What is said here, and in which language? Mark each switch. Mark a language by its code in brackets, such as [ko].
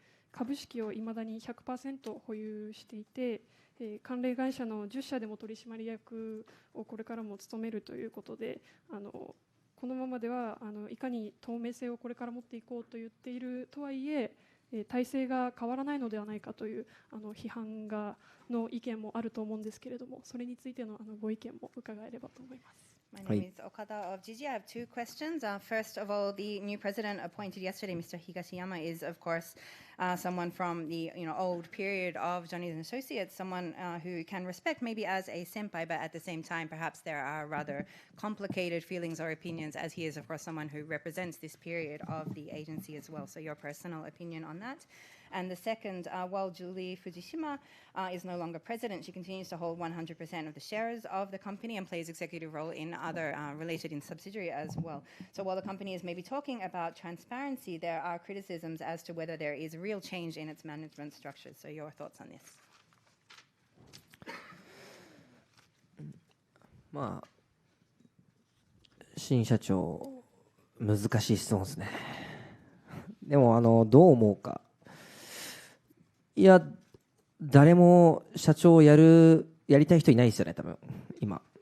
[ja] 株式をいまだに 100% 保有していて、関連会社の10社でも取締役をこれからも務めるということで、このままではいかに透明性をこれから持っていこうと言っているとはいえ体制が変わらないのではないかという批判の意見もあると思うんですけれども、それについてのご意見も伺えればと思います。 [en] My name is Okada of Jiji. I have two questions. First of all, the new president appointed yesterday, Mr. Higashiyama, is of course someone from the old period of Johnny's and Associates, someone who can respect maybe as a senpai, but at the same time, perhaps there are rather complicated feelings or opinions, as he is, of course, someone who represents this period of the agency as well. So your personal opinion on that. And the second, while Julie Fujishima is no longer president, she continues to hold 100% of the shares of the company and plays executive role in other related in subsidiary as well. So while the company is maybe talking about transparency, there are criticisms as to whether there is real change in its management structure. So your thoughts on this? [ja] まあ、新社長、難しい質問ですね。でもどう思うか。いや、誰も社長をやりたい人いないですよね、多分今。